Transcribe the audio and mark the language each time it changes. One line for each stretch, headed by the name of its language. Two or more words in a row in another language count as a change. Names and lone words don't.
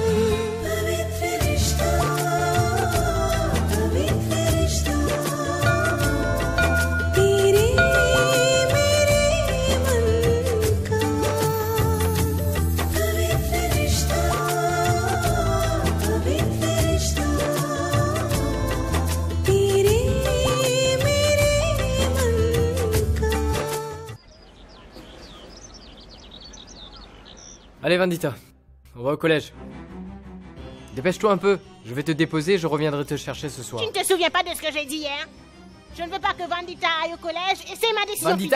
Hindi: पवित्र रिश्ता, पवित्र रिश्ता, तेरे मेरे मन का। पवित्र रिश्ता, पवित्र रिश्ता, तेरे मेरे मन का।
French: Allez Vandita, on va au collège. Dépêche-toi un peu, je vais te déposer et je reviendrai te chercher ce soir. Tu ne te souviens pas de ce que j'ai dit hier? Je ne veux pas que Vandita aille au collège et c'est ma décision Vandita